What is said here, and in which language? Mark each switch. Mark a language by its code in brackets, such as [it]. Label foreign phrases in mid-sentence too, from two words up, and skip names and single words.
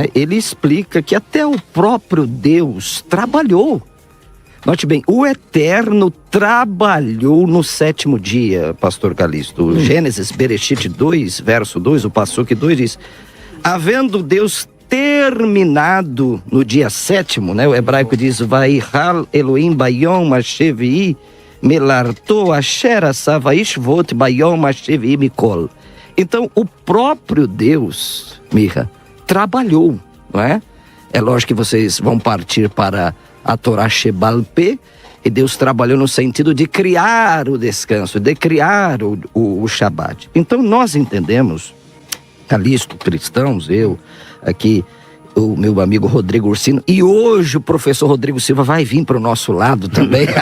[pt] Ele explica que até o próprio Deus trabalhou. Note bem, o Eterno trabalhou no 7º dia, pastor Calixto. Gênesis, Bereshit 2, verso 2, o Passuque 2 diz, havendo Deus terminado no dia 7º, né? O hebraico diz, [he] ויכל אלהים ביום השביעי מלאכתו אשר עשה וישבת ביום השביעי מכל. [pt] Então, o próprio Deus, Mirra, trabalhou, não é? É lógico que vocês vão partir para a [he] תורה שבעל פה, [pt] e Deus trabalhou no sentido de criar o descanso, de criar o Shabat. Então nós entendemos, Calixto, cristãos, eu, aqui, o meu amigo Rodrigo Ursino, e hoje o professor Rodrigo Silva vai vir para o nosso lado também.